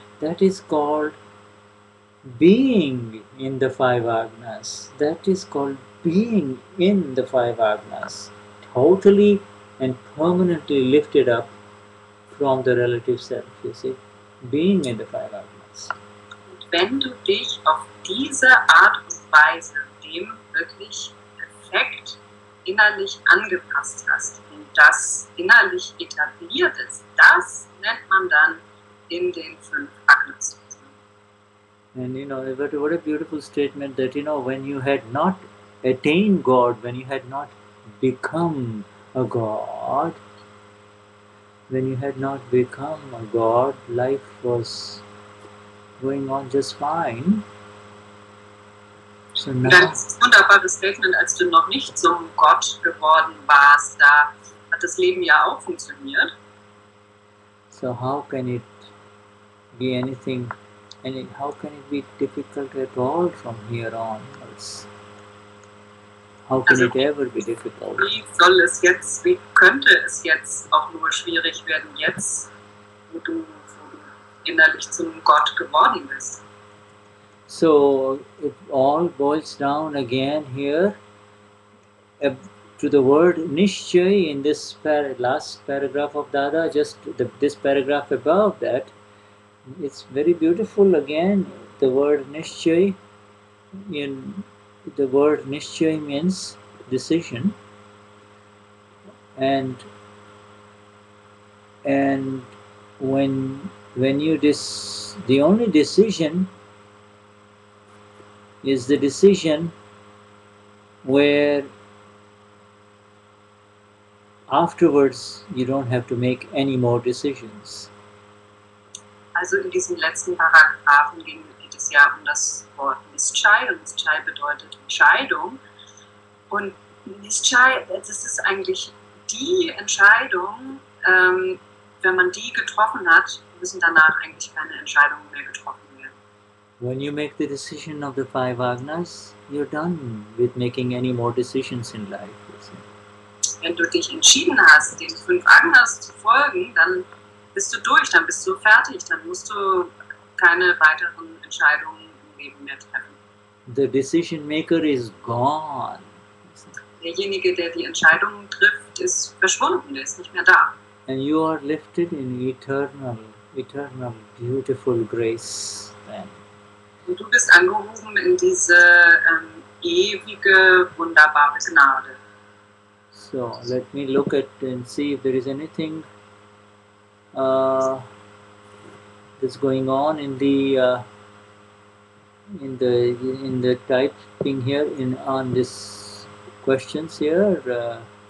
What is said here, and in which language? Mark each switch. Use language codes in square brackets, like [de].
[en] That is called being in the 5 Agnas. That is called being in the 5 Agnas. Totally and permanently lifted up from the relative self, you see. Being in the 5 Agnas. [de] Und wenn du dich auf diese Art und Weise System wirklich perfekt innerlich angepasst hast und das innerlich etabliert ist, das nennt man dann in den 5 Agnas. [en] And what a beautiful statement that when you had not attained God, when you had not become a God, when you had not become a God, life was going on just fine. So now, [de] das ist ein wunderbares Statement, als du noch nicht zum Gott geworden warst, da hat das Leben ja auch funktioniert. [en] so how can it be anything, how can it be difficult at all from here on? How can it ever be difficult? [de] Wie könnte es jetzt auch nur schwierig werden, jetzt, wo du innerlich zum Gott geworden bist? [en] So it all boils down again here to the word Nishchay in this last paragraph of Dada, just this paragraph above that. It's very beautiful again, the word Nishchay. The word Nishchay means decision, and when you the only decision is the decision where afterwards you don't have to make any more decisions. [de] Also in diesen letzten Paragraphen geht es ja um das Wort Nischai, und Nischai bedeutet Entscheidung. Und Nischai, das ist eigentlich die Entscheidung, wenn man die getroffen hat, müssen danach eigentlich keine Entscheidungen mehr getroffen werden. [en] When you make the decision of the 5 Agnas, you're done with making any more decisions in life. [de] Wenn du dich entschieden hast, den 5 Agnas zu folgen, dann bist du durch, dann bist du fertig, dann musst du keine weiteren Entscheidungen im Leben mehr treffen. [en] The decision maker is gone. [de] Derjenige, der die Entscheidungen trifft, ist verschwunden, der ist nicht mehr da. [en] And you are lifted in eternal, beautiful grace. [de] Und du bist angehoben in diese ewige, wunderbare Gnade. [en] So let me look at and see if there is anything that's going on in the typing here on this questions here.